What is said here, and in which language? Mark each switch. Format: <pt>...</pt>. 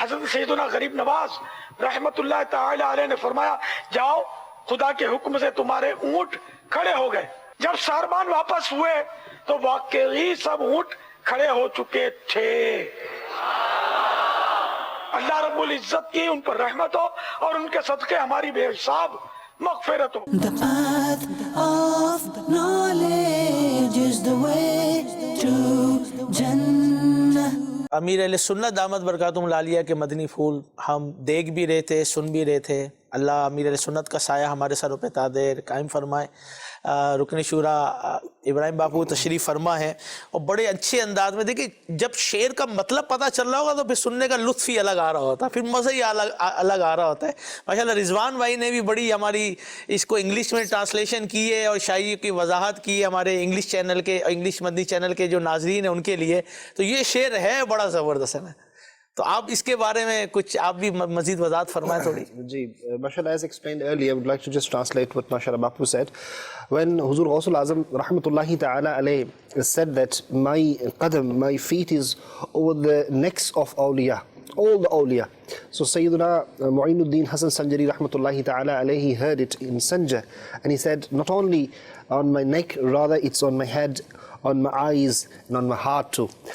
<ur>حضرت سیدنا غریب نواز رحمتullah تعالی علیہ نے فرمایا جاؤ خدا کے حکم سے تمہارے اونٹ کھڑے ہو گئے. جب ساربان واپس ہوئے تو واقعی سب اونٹ کھڑے ہو چکے تھے. اللہ رب العزت کی ان پر رحمت ہو اور ان کے صدقے ہماری بے حساب مغفرت ہو.</ur> <en>The path of knowledge is the way to Jannah.</en> <ur>امیر اہل سنت دامت برکاتہم العالیہ کے مدنی پھول ہم دیکھ بھی رہے تھے، سن بھی رہے تھے. اللہ امیر اہل سنت کا سایہ ہمارے سروں پہ تادیر قائم فرمائے. رکن شورا ابراہیم باپو تشریف فرما ہے اور بڑے اچھے انداز میں دیکھیں جب شعر کا مطلب پتہ چل رہا ہوگا تو پھر سننے کا لطف ہی الگ آ رہا ہوتا ہے، پھر مزہ ہی الگ آ رہا ہوتا ہے. ماشاءاللہ رضوان بھائی نے بھی بڑی ہماری اس کو انگلش میں ٹرانسلیشن کی ہے اور شاعری کی وضاحت کی ہے ہمارے انگلش چینل کے انگلش مدنی چینل کے جو ناظرین ہیں ان کے لیے. تو یہ شعر ہے بڑا زبردست ہے. تو آپ اس کے بارے میں کچھ آپ بھی مزید وضاحت فرمائیں تھوڑی.</ur> <en>Ji, mashallah, as explained earlier, I would like to just translate what mashallah Bapu said. When Huzur Ghawsul Azam rahmatullahi ta'ala alayhi said that my qadam, my feet is over the necks of awliya, all the awliya. So Sayyiduna Mu'inuddin Hasan Sanjari rahmatullahi ta'ala alayhi heard it in Sanja and he said, not only on my neck, rather it's on my head, on my eyes and on my heart too.</en>